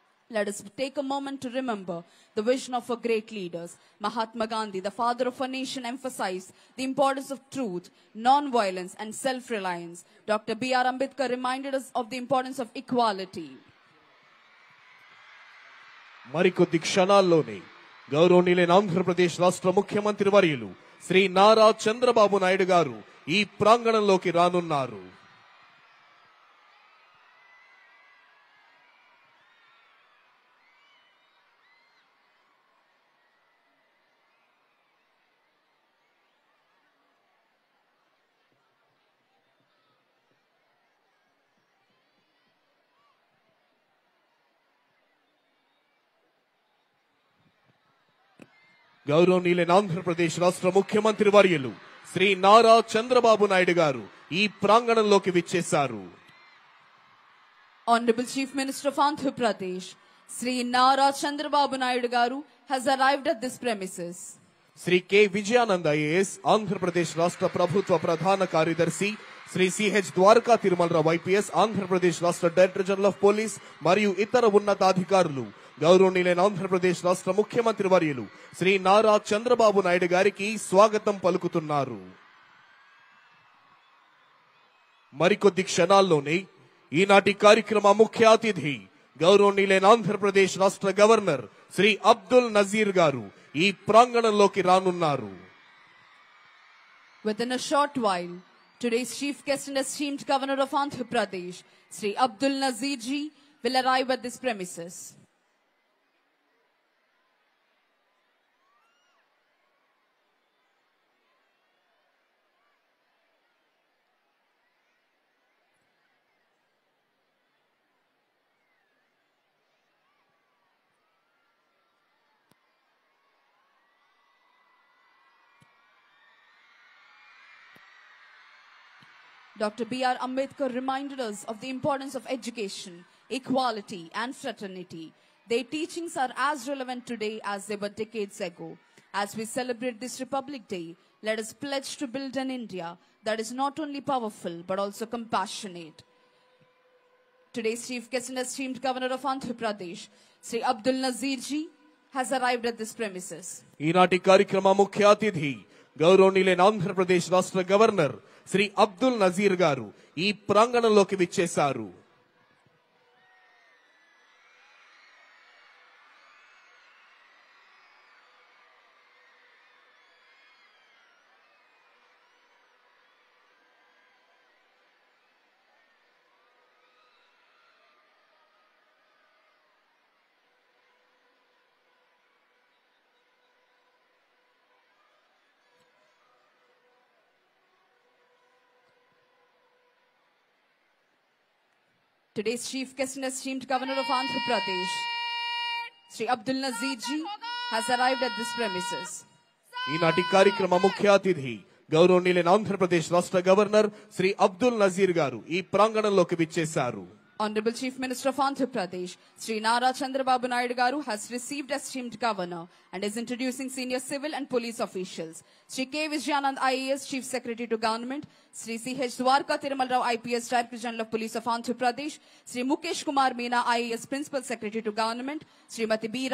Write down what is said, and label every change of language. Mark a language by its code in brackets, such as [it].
[en] Let us take a moment to remember the vision of our great leaders. Mahatma Gandhi, the father of our nation, emphasized the importance of truth, non-violence, and self-reliance. Dr. B.R. Ambedkar reminded us of the importance of equality. [te] మరికొద్ది క్షణాల్లోనే గౌరవనీయులైన ఆంధ్రప్రదేశ్ రాష్ట్ర ముఖ్యమంత్రి వర్యులు శ్రీ నారా చంద్రబాబు నాయుడు గారు ఈ ప్రాంగణంలోకి రానున్నారు. గౌరవనీయులైన ఆంధ్రప్రదేశ్ రాష్ట్ర ముఖ్యమంత్రి వర్యులు శ్రీ నారా చంద్రబాబు నాయుడు గారు ఈ ప్రాంగణంలోకి విచ్చేశారు. [en] Honorable Chief Minister of Andhra Pradesh, Sri Nara Chandrababu Naidu Garu has arrived at this premises. [te] Shri K Vijayanand IAS Andhra Pradesh రాష్ట్ర ప్రభుత్వ ప్రధాన కార్యదర్శి, శ్రీ సిహెచ్ ద్వారకా తిరుమలరావు ఐపీఎస్ ఆంధ్రప్రదేశ్ రాష్ట్ర డైరెక్టర్ జనరల్ ఆఫ్ పోలీస్ మరియు ఇతర ఉన్నతాధికారులు గౌరవనీయులైన ఆంధ్రప్రదేశ్ రాష్ట్ర ముఖ్యమంత్రి వర్యులు శ్రీ నారా చంద్రబాబు నాయుడు గారికి స్వాగతం పలుకుతున్నారు. మరికొద్ది క్షణాల్లోనే ఈనాటి కార్యక్రమ ముఖ్య అతిథి గౌరవనీయులైన ఆంధ్రప్రదేశ్ రాష్ట్ర గవర్నర్ శ్రీ అబ్దుల్ నజీర్ గారు ఈ ప్రాంగణంలోకి రానున్నారు. [en] Within a short while, today's chief guest and esteemed governor of Andhra Pradesh, Sri Abdul Nazir ji, will arrive at this premises. Dr. B.R. Ambedkar reminded us of the importance of education, equality, and fraternity. Their teachings are as relevant today as they were decades ago. As we celebrate this Republic Day, let us pledge to build an India that is not only powerful but also compassionate. Today's chief guest and esteemed governor of Andhra Pradesh, Sri Abdul Nazir ji, has arrived at this premises. [te] ఈనాటి కార్యక్రమ ముఖ్య అతిథి గౌరవనీయులైన ఆంధ్రప్రదేశ్ రాష్ట్ర governor Shri Abdul Nazir గారు ఈ ప్రాంగణంలోకి విచ్చేశారు. [en] Today's chief guest and esteemed governor of Andhra Pradesh, Sri Abdul Nazir ji, has arrived at this premises. [te] ఈనాటి కార్యక్రమ ముఖ్య అతిథి గౌరవనీయులైన ఆంధ్రప్రదేశ్ రాష్ట్ర గవర్నర్ శ్రీ అబ్దుల్ నజీర్ గారు ఈ ప్రాంగణంలోకి విచ్చేశారు. [en] Honorable Chief Minister of Andhra Pradesh, Sri Nara Chandrababu Naidu Garu has received esteemed governor and is introducing senior civil and police officials. Sri K. Vijayanand IAS, Chief Secretary to Government, Sri C.H. Dwarka Tirumalrao IPS, Director General of Police of Andhra Pradesh, Sri Mukesh Kumar Meena IAS, Principal Secretary to Government, Srimati B.